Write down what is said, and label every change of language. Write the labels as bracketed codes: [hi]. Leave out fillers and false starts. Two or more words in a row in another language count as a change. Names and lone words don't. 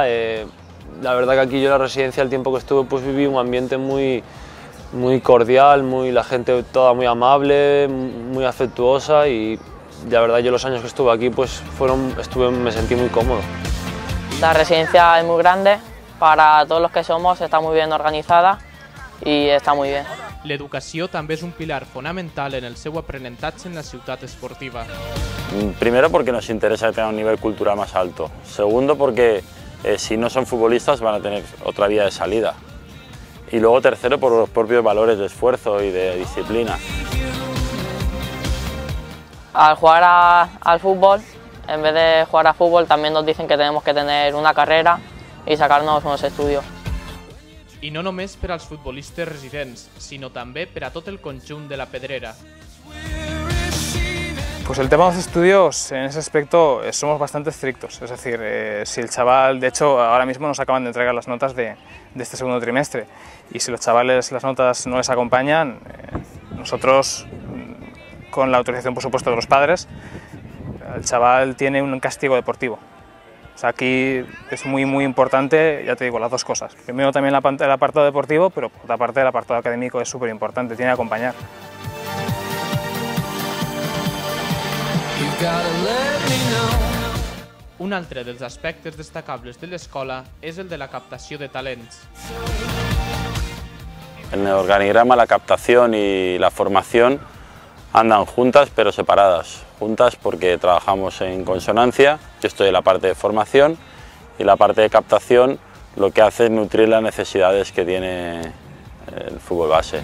[es] La verdad que aquí yo en la residencia, el tiempo que estuve, pues viví un ambiente muy cordial, la gente toda muy amable, muy afectuosa y la verdad yo los años que estuve aquí pues me sentí muy cómodo. La residencia es muy grande, para todos los que somos está muy bien organizada y está muy bien. [ca] L'educació també és un pilar fonamental en el seu aprenentatge en la ciutat esportiva. [es] Primero porque nos interesa tener un nivel cultural más alto. Segundo porque si no son futbolistas van a tener otra vía de salida. Y luego tercero por los propios valores de esfuerzo y de disciplina. Al jugar al fútbol, en vez de jugar a fútbol, también nos dicen que tenemos que tener una carrera y sacarnos unos estudios. [ca] I no només per als futbolistes residents, sinó també per a tot el conjunt de la Pedrera. [es] Pues el tema de los estudios, en ese aspecto somos bastante estrictos, es decir, si el chaval, de hecho ahora mismo nos acaban de entregar las notas de este segundo trimestre, y si los chavales las notas no les acompañan, nosotros, con la autorización por supuesto de los padres, el chaval tiene un castigo deportivo. O sea, aquí es muy importante, ya te digo, las dos cosas. Primero también el apartado deportivo, pero por otra parte el apartado académico es súper importante, tiene que acompañar. [ca] Un altre dels aspectes destacables de l'escola és el de la captació de talents. [es] En el organigrama la captación y la formación andan juntas pero separadas. Juntas porque trabajamos en consonancia, yo estoy en la parte de formación y la parte de captación lo que hace es nutrir las necesidades que tiene el fútbol base.